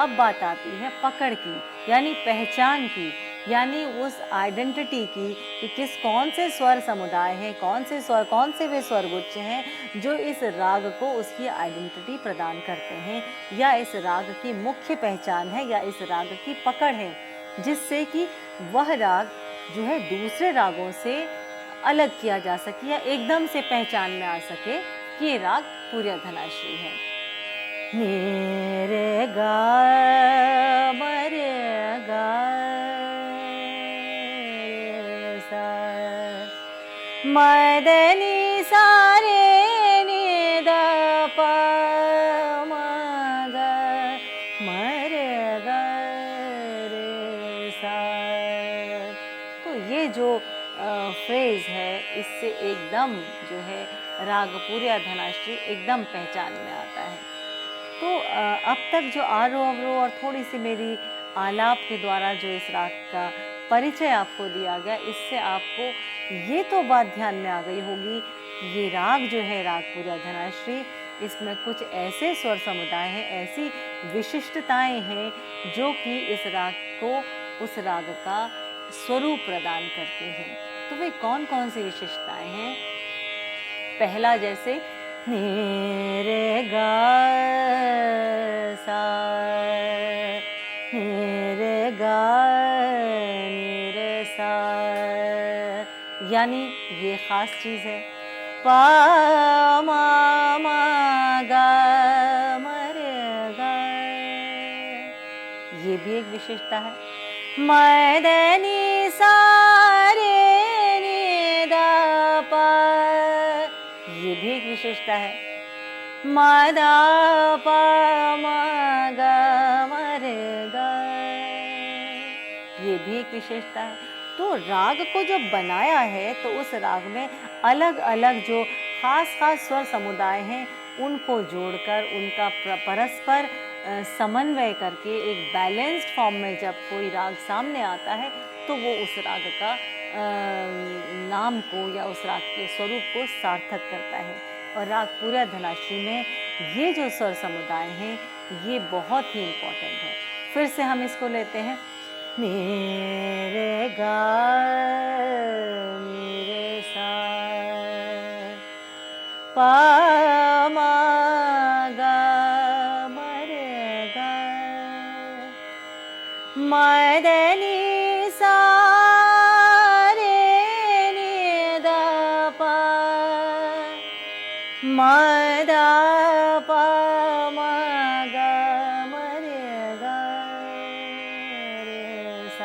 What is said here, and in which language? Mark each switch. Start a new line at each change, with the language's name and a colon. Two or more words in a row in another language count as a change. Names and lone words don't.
Hindi: अब बात आती है पकड़ की, यानी पहचान की, यानी उस आइडेंटिटी की कि कौन से स्वर समुदाय हैं, कौन से वे स्वरगुच्छ हैं जो इस राग को उसकी आइडेंटिटी प्रदान करते हैं, या इस राग की मुख्य पहचान है, या इस राग की पकड़ है। जिससे कि वह राग जो है दूसरे रागों से अलग किया जा सके या एकदम से पहचान में आ सके कि ये राग पूर्या धनाश्री है। नी रे गा म रे गा रे सा म द नि सा रे नि द प म ग म रे ग रे सा। तो ये जो फ्रेज है इससे एकदम जो है राग पूर्या धनाश्री एकदम पहचान में आता है। तो अब तक जो आरोह अवरोह और थोड़ी सी मेरी आलाप के द्वारा जो इस राग का परिचय आपको दिया गया, इससे आपको ये तो बात ध्यान में आ गई होगी कि ये राग जो है राग पूर्या धनाश्री, इसमें कुछ ऐसे स्वर समुदाय हैं, ऐसी विशिष्टताएं हैं जो कि इस राग को उस राग का स्वरूप प्रदान करती हैं। तो वे कौन कौन सी विशेषताएं हैं? पहला जैसे नी रे गा सा नी रे गा नी रे सा, यानी ये खास चीज है। पा मा मा गा म रे गा, ये भी एक विशेषता है। म द नि सा रे नि द प, ये भी एक विशेषता है। म द प म ग म रे ग, ये भी एक विशेषता है। तो राग को जो बनाया है तो उस राग में अलग अलग जो खास खास स्वर समुदाय हैं उनको जोड़कर उनका परस्पर समन्वय करके एक
English: balanced form
Hindi: में जब कोई राग सामने आता है तो वो उस राग का नाम को या उस राग के स्वरूप को सार्थक करता है। और राग पूर्या धनाश्री में ये जो स्वर समुदाय हैं ये बहुत ही इम्पोर्टेंट है। फिर से हम इसको लेते हैं। नी रे गा नी रे सा पा मा गा म रे गा म द नि सा रे नि द प म द प म ग म रे ग रे सा।